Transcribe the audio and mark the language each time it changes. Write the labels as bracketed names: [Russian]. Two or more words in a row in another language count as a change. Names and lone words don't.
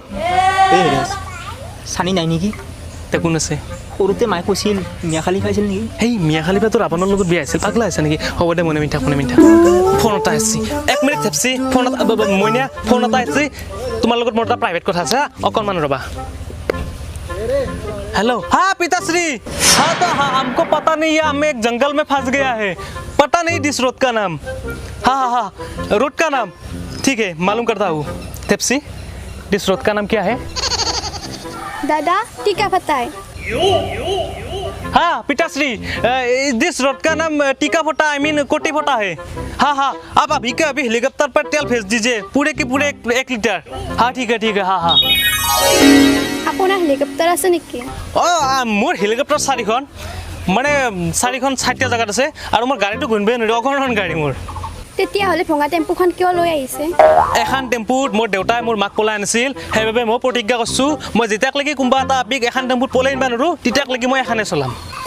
[Assamese] চানি নাই নেকি তে কোন আছে সৰুতে মায়ে কৈছিল মিয়াখালী খাইছিল নেকি এই মিয়াখালী পৰা তোৰ আপোনাৰ লগত বিয়া আহিছিল পাগলা হৈছে নেকি হ'ব দে মনে মিঠা ফোন এটা আহিছে 1 মিনিট থেপচি ফোন এটা আহিছে তোমাৰ লগত মোৰ এটা প্ৰাইভেট কথা আছে অকণমান ৰ'বা [Hindi] हेलो हाँ पिताश्री हाँ तो हाँ हमको पता नहीं [Assamese] है हम एक जंगल में फंस गया है पता नहीं [English] this road [Hindi] का नाम हाँ रोड का नाम ठीक है मालूम करता हूँ तेप्सी [English] this road [Hindi] का नाम क्या है दादा टीका पता है हाँ पिताश्री [English] this road [Hindi] का नाम टीका फोटा [English] I mean [Hindi] कोटी फोटा है हाँ आप अभी के अभी हेलीकॉप्टर पर तेल भेज दीजिए पूरे के पूरे 1 लीटर हाँ ठीक है हाँ [Assamese] আপোনাৰ হেলিকপ্টাৰ আছে নেকি মোৰ হেলিকপ্টাৰ 4খন মানে 4খন 60টা জায়গাত আছে আৰু মোৰ গাড়ীটো ঘুনবে নৰি অকণমান গাড়ী মোৰ তেতিয়া হলে ভঙা টেম্পুখন কিয় লৈ আহিছে এখন টেম্পুত মোৰ দেউতাই মোৰ মাক পলাই আনিছিল সেইবাবে মই প্ৰতিজ্ঞা কৰিছো মই যেতিয়াক লাগি কোনবা এটা আপিক এখন টেম্পুত পলাই আনিবা নৰো তেতিয়াক লাগি মই এখানে চলাম